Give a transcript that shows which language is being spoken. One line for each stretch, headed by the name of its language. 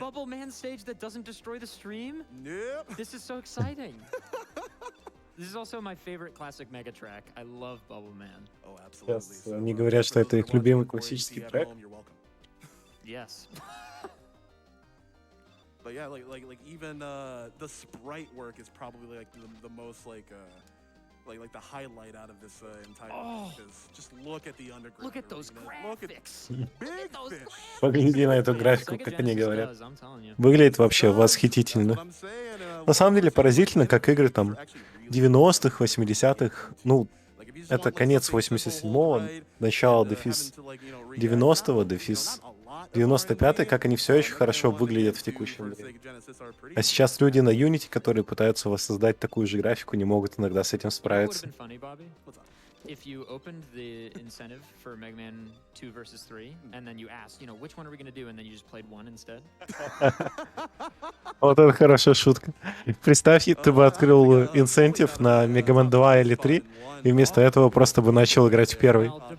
English: Bubble Man stage that doesn't destroy the stream? Nope. This is so exciting. This is also my favorite classic Mega track. I love Bubble Man. Oh, absolutely.
Russian: Сейчас они говорят, что это их любимый классический трек.
English: Yes. But yeah, like even the sprite work is probably like the most like the highlight out of this entire thing. Just look at the underground. Look at those graphics. Big those fish.
Russian: Погляди на эту графику, как они говорят.
English: Does, I'm telling you.
Russian: Выглядит вообще восхитительно. На самом деле поразительно, как игры там 90-х, 80-х, ну, это конец 87-го, начало дефис 90-го, дефис 95-й, как они все еще хорошо выглядят в текущем времени. А сейчас люди на Unity, которые пытаются воссоздать такую же графику, не могут иногда с этим справиться.
English: If you opened the incentive for Mega Man 2 versus 3, and then you asked, which one are we going to do, and then you just played one instead?
Russian: Вот это хорошая шутка. Представь, ты бы открыл инцентив на Mega Man 2 или 3, и вместо этого просто бы начал играть в первый.